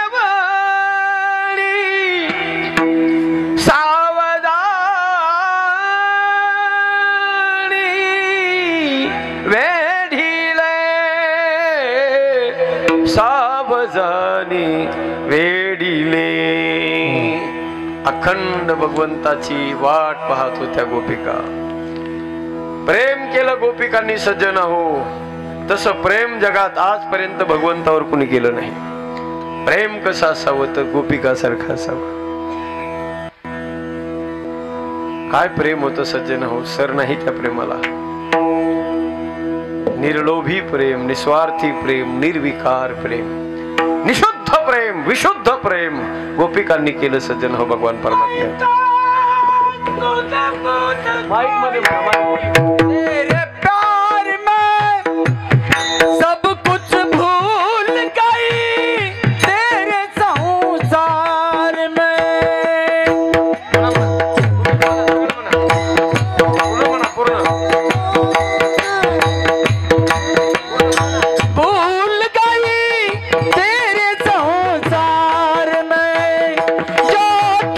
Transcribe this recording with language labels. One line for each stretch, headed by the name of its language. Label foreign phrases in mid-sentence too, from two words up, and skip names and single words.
Marathi: वळी सावधानी वेढीले, सावधानी वेढीले. अखंड भगवंताची वाट पाहत होत्या गोपिका. प्रेम केलं गोपिकांनी सज्जन हो, तसं प्रेम जगात आजपर्यंत भगवंतावर कुणी केलं नाही. प्रेम कसं असावं तर गोपिका सारखं असावं. काय प्रेम होतं सज्जन हो, सर नाही त्या प्रेमाला. निर्लोभी प्रेम, निस्वार्थी प्रेम, निर्विकार प्रेम, निशुद्ध प्रेम, विशुद्ध प्रेम गोपिकांनी केलं सज्जन हो भगवान परमात्मा.
Hindi: तेरे प्यार में सब कुछ भूल गई, तेरे संसार में भूल गई, तेरे संसार में जोत